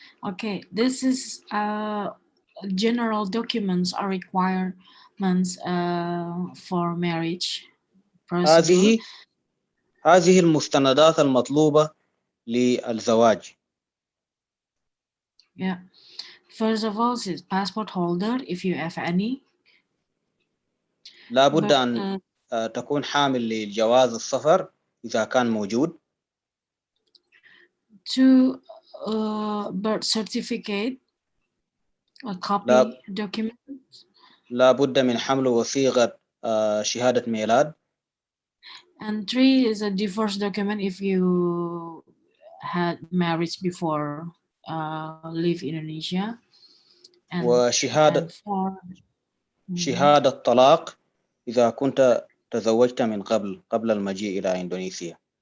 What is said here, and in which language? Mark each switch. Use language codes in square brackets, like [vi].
[en] Okay, this is general documents or requirements for marriage procedure. [ar] هذه المستندات المطلوبة للزواج. [en] Yeah. First of all, is passport holder if you have any. [ar] لابد أن تكون حامل لجواز السفر إذا كان موجود. [en] Two, birth certificate, a copy document. [ar] لابد من حمل وثيقة شهادة ميلاد. [en] And three is a divorce document if you had marriage before leave Indonesia. [ar] وشهادة شهادة طلاق إذا كنت تزوجت من قبل المجيء إلى إندونيسيا.